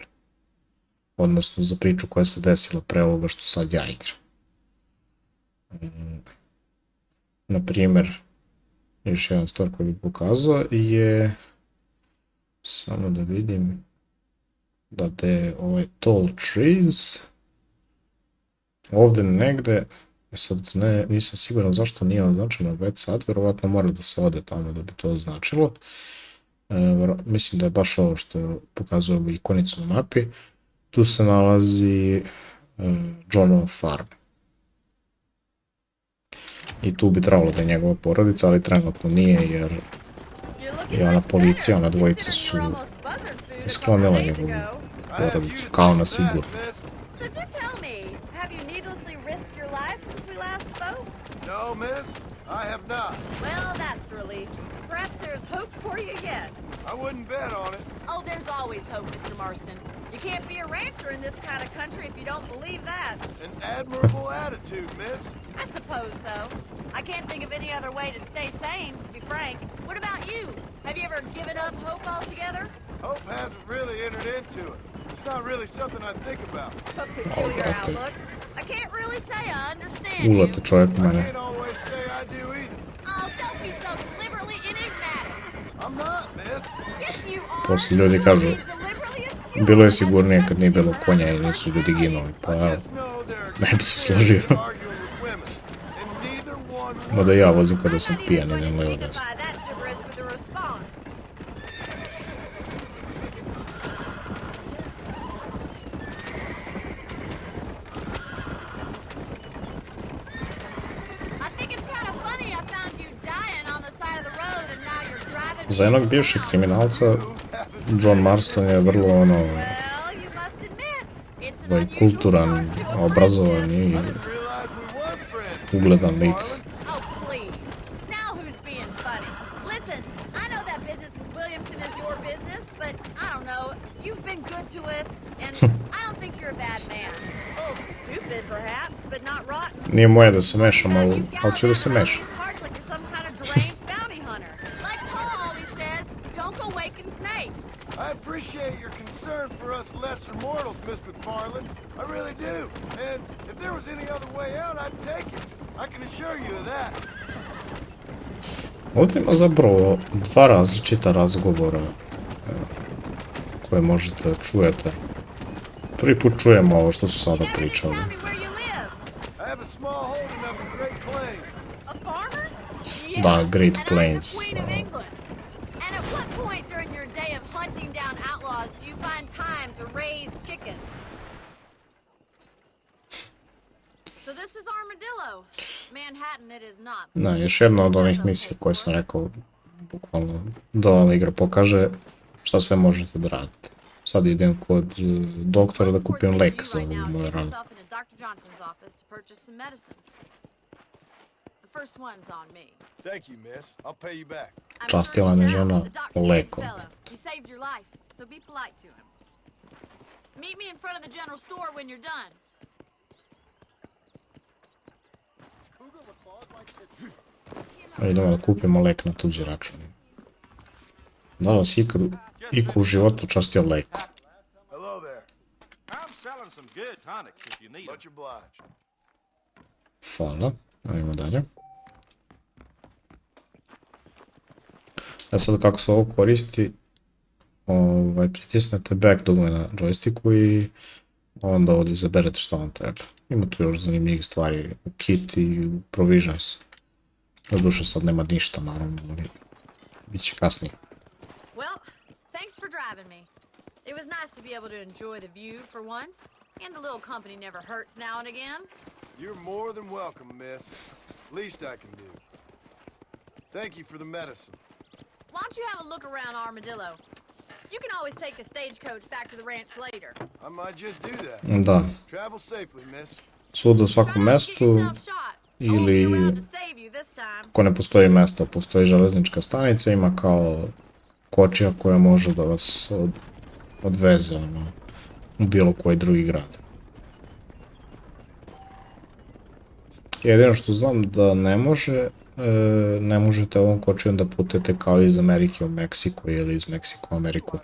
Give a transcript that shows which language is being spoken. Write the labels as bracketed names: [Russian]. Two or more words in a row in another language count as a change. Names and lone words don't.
[Serbian] Odnosno za priču koja se desila pre ovoga što sad ja igram. Naprimer, još jedan stvar koji bih pokazao je, samo da vidim, da je ovaj [English] tall trees, [Serbian] ovde negde, sad nisam siguran zašto nije označeno već sad, verovatno mora da se ode tamo da bi to označilo. Mislim da je baš ovo što pokazuje ovu ikonicu na mapi. Tu se nalazi Johnova farm. I tu bi trebalo da je njegova porodica, ali trenutno nije jer je ona policija, ona dvojica su sklonila njegovu porodicu, kao na sigurno. [English] So do tell me, have you needlessly risked your life since we last spoke? No, miss. I have not. Well, that's a relief. Perhaps there's hope for you yet. I wouldn't bet on it. Oh, there's always hope, Mr. Marston. You can't be a rancher in this kind of country if you don't believe that. An admirable attitude, miss. I suppose so. I can't think of any other way to stay sane, to be frank. What about you? Have you ever given up hope altogether? Hope hasn't really entered into it. It's not really something I think about. A peculiar [Serbian] brate. [English] outlook. I can't really say I understand you. [Serbian] Ulete čovjek u [English] I [Serbian] mene. [English] can't always say I do either. Oh, don't be so deliberately enigmatic. I'm not, miss. Yes, you are. [Serbian] Posle ljudi kažu, [English] Deliberately askew. [Serbian] bilo je sigurnije kad nije bilo konja i nisu ljudi ginuli, pa evo, [English] Just know there are [Serbian] ne bi se [English] two [Serbian] složio. [English] parents arguing with women, and neither one [Serbian] Mada ja vozim kada [English] I'm [Serbian] sam [English] not even [Serbian] pijan, [English] going [Serbian] idem [English] to [Serbian] levo desno. [English] signify that gibberish with a response. I think it's kind of funny I found you dying on the side of the road and now you're driving. [Serbian] Za jednog bivšeg kriminalca, John Marston je vrlo ono, [English] Well, you must admit, it's an [Serbian] ovaj, [English] unusual [Serbian] kulturan, [English] start to a [Serbian] obrazovan i [English] realize we were friends. [Serbian] ugledan lik. [English] Oh, please. Now who's being funny? Listen, I know that business with Williamson is your business, but I don't know. You've been good to us, and I don't think you're a bad man. A little stupid, perhaps, but not rotten. [Serbian] Nije moje da se mešam, ali [English] You've got [Serbian] hoću da se [English] around [Serbian] mešam. [English] these parts like you're some kind of deranged bounty hunter. Like Paul always says, don't go waking snakes. I appreciate your concern for us lesser mortals, Miss McFarland. I really do. And if there was any other way out, I'd take it. I can assure you of that. [Serbian] Ovdje ima zapravo dva različita razgovora koje možete da čujete. Prvi put čujemo ovo što su sada [English] You never did [Serbian] pričali. [English] tell me where you live. I have a small holding up in Great Plains. A farmer? Yeah. [Serbian] Da, Great [English] and [Serbian] Plains, [English] I'm the Queen of England. And at what point during your day of hunting down outlaws do you find time to raise chickens? So this is Armadillo. Manhattan it is not. [Serbian] Da, još jedna od onih misija koje sam rekao, bukvalno, da vam igra pokaže šta sve možete da radite. Sad idem kod doktora da kupim lek za moju ranu. [English] Thank you, miss. I'll pay you back. [Serbian] Častila me žena lekom. [English] He saved your life, so be polite to him. Meet me in front of the general store when you're done. [Serbian] Idemo da kupimo lek na tuđi račun. Da li vas ikad iko u životu častio lekom? [English] Hello there. I'm selling some good tonics if you need them. Much obliged. [Serbian] Hvala. Ajmo dalje. Sad kako se ovo koristi, pritisnete back dugme na joysticku i onda ovdje izaberete što vam treba. Ima tu još zanimljivih stvari u kit i u provisions. Doduše sad nema ništa naravno, ali bit će kasnije. [English] Well, thanks for driving me. It was nice to be able to enjoy the view for once, and a little company never hurts now and again. You're more than welcome, miss. Least I can do. Thank you for the medicine. Why don't you have a look around Armadillo? You can always take a stagecoach back to the ranch later. I might just do that. [Serbian] Da, [English] Travel safely, miss. [Serbian] svuda u svakom [English] Try not to get [Serbian] mestu, [English] yourself shot. I won't be [Serbian] ili [English] around to save you this time. [Serbian] ako ne postoji mesto, postoji železnička stanica, ima kao kočija koja može da vas odveze u bilo koji drugi grad. Jedino što znam da ne možete ovom kočijom da putete kao iz Amerike u Meksiko ili iz Meksika u Ameriku.